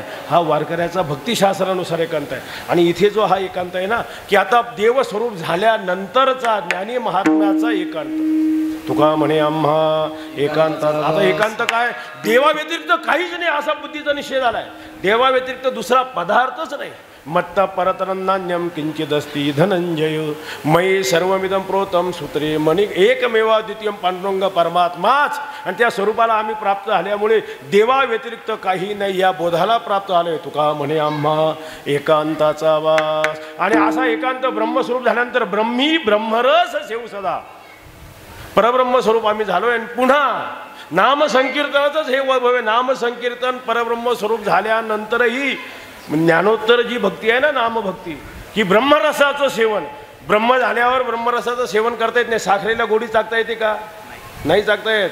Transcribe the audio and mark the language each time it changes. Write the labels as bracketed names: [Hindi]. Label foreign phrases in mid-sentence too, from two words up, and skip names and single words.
[Marathi] हा वारकऱ्याचा भक्तिशास्त्रानुसार एकांत आहे. आणि इथे जो हा एकांत आहे ना की आता देवस्वरूप झाल्यानंतरचा ज्ञानी महात्म्याचा एकांत. तुका म्हणे आम्हा एकांतात. आता एकांत काय देवा व्यतिरिक्त काहीच नाही असा बुद्धीचा निषेध आलाय. देवा व्यतिरिक्त दुसरा पदार्थच नाही. [Sanskrit] मत्त परतरन्नान्यम किंचिदस्ति धनंजय मयि सर्वमिदं प्रोतम सूत्रे मणि एकमेवा द्वितीयम [Marathi] पांडुरंग परमात्माच. आणि त्या स्वरूपाला आम्ही प्राप्त झाल्यामुळे देवा व्यतिरिक्त काही नाही या बोधाला प्राप्त झालोय. तुका म्हणे आम्हा एकांताचा वास. आणि असा एकांत ब्रह्मस्वरूप झाल्यानंतर ब्रह्मी ब्रह्मरस सेवू सदा परब्रह्म स्वरूप आम्ही झालोय. आणि पुन्हा नामसंकीर्तनाचंच हे वैभव आहे. नामसंकीर्तन परब्रह्म स्वरूप झाल्यानंतरही ज्ञानोत्तर जी भक्ती आहे ना नामभक्ती ही ब्रह्मरसाचं सेवन ब्रह्म झाल्यावर ब्रह्मरसाचं सेवन करता येत नाही. साखरेला गोडी चाकता येते का? नाही चाकता येत.